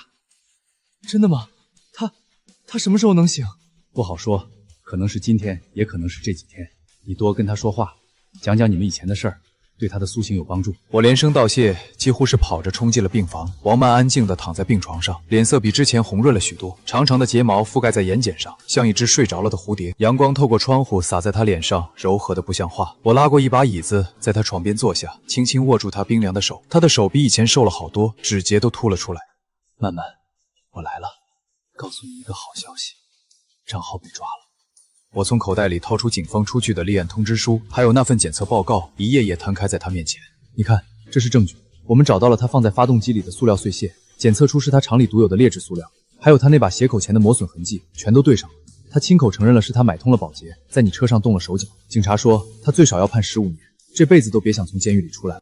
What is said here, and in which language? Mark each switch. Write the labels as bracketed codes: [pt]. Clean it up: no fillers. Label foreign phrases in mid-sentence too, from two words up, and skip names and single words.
[zh] 真的嗎？他什麼時候能醒？不好說，可能是今天，也可能是這幾天。你多跟他說話，講講你們以前的事兒，對他的蘇醒有幫助。我連聲道謝，幾乎是跑着衝進了病房。王曼安靜地躺在病床上，臉色比之前紅潤了許多，長長的睫毛覆蓋在眼瞼上，像一隻睡着了的蝴蝶。陽光透過窗戶灑在她臉上，柔和的不像話。我拉過一把椅子，在她床邊坐下，輕輕握住她冰涼的手。她的手比以前瘦了好多，指節都凸了出來。曼曼，我來了，告訴你一個好消息，張浩被抓了。我從口袋裡掏出警方出具的立案通知書，還有那份檢測報告，一頁頁攤開在他面前。你看，這是證據，我們找到了他放在發動機裡的塑料碎屑，檢測出是他廠裡獨有的劣質塑料，還有他那把斜口鉗的磨損痕迹，全都對上了。他親口承認了是他買通了保潔，在你車上動了手腳。警察說他最少要判15年，這輩子都別想從監獄裡出來了。